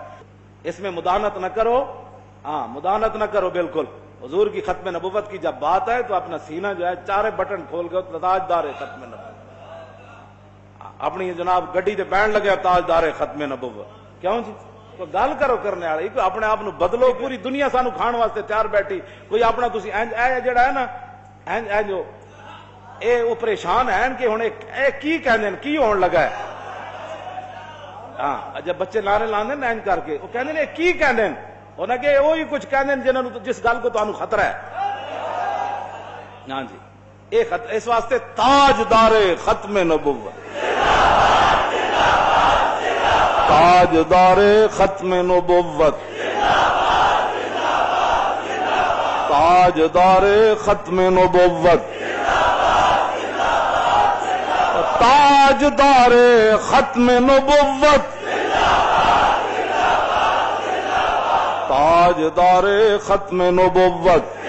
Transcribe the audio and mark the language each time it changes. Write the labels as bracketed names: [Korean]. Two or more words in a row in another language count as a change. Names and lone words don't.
[Urdu] اس میں مداحنت نہ کرو. ہاں مداحنت نہ کرو بالکل. حضور کی ختم نبوت کی جب بات ہے تو اپنا سینہ جو ہے چارے بٹن کھول کے تاجدار ختم نبوت. [Punjabi] اپنی جناب گڈی تے بہن لگے تاجدار ختم نبوت. کیوں جی؟ کوئی گل کرو کرنے والی، کوئی اپنے آپ بدلو. پوری دنیا سانو کھان واسطے تیار بیٹھی. کوئی اپنا تسی اے جڑا ہے نا اے جو اے وہ پریشان ہیں کہ ہن اے کی کہندے کی ہون لگا ہے. ہاں جب بچے نعرے لاندے نا اینج کر کے وہ کہندے نے کی کہندے انہاں کہ وہی کچھ کہندے جنہاں نوں جس گل کو تانوں خطرہ ہے. ہاں جی اس واسطے تاجدار ختم نبوت، تاجدار ختم نبوت، تاجدار ختم نبوت، تاجدار ختم نبوت، تاجدار ختم نبوت،